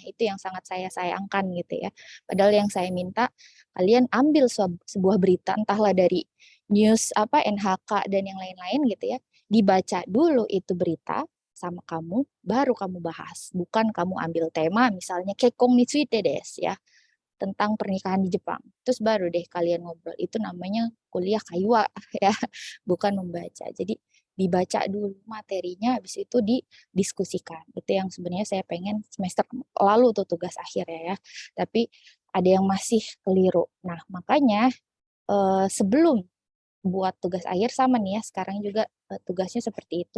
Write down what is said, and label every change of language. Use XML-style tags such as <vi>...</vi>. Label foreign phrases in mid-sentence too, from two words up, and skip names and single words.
<id>Itu yang sangat saya sayangkan gitu ya. Padahal yang saya minta, kalian ambil sebuah berita, entahlah dari news apa NHK dan yang lain-lain gitu ya, dibaca dulu itu berita, sama kamu, baru kamu bahas. Bukan kamu ambil tema misalnya</id> <ja>結婚についてです</ja> <id>ya, tentang pernikahan di Jepang. Terus baru deh kalian ngobrol. Itu namanya kuliah kaiwa ya, bukan membaca. Jadi dibaca dulu materinya, habis itu didiskusikan. Itu yang sebenarnya saya pengen semester lalu tuh tugas akhir ya. Tapi ada yang masih keliru. Nah, makanya sebelum buat tugas akhir sama nih ya, sekarang juga tugasnya seperti itu.</id>